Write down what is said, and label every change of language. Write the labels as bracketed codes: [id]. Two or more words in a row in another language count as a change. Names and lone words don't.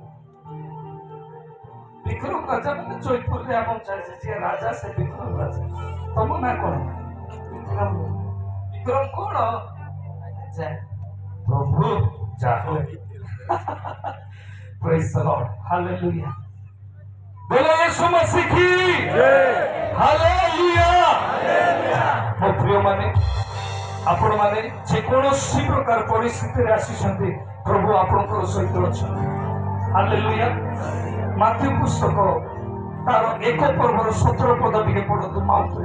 [or] ବିକ୍ରମ ରାଜା ମାନେ ଜୟପୁରରେ ଆମ ଚାଲିଛି ଯିଏ ରାଜା, ସେ ବିକ୍ରମ ରାଜା। ତମ ନା କଣ? ବିକ୍ରମ। ବିକ୍ରମ କଣ? ପ୍ରଭୁ ଯାହୋ। [en] praise the Lord. [or] ହାଲେଲୁୟା। [hi] बोलो यीशु मसीह की हालेलुया। [or] ମୋ ପ୍ରିୟ ମାନେ, ଆପଣ ମାନେ ଯେକୌଣସି ପ୍ରକାର ପରିସ୍ଥିତିରେ ଆସିଛନ୍ତି, ପ୍ରଭୁ ଆପଣଙ୍କର ସହିତ ଅଛନ୍ତି। ହାଲେଲୁୟା। ମାଥ୍ୟୁ ପୁସ୍ତକ ତାର 1 ପର୍ବର 17 ପଦ ଟିକେ ପଢନ୍ତୁ ମାଉଥରେ।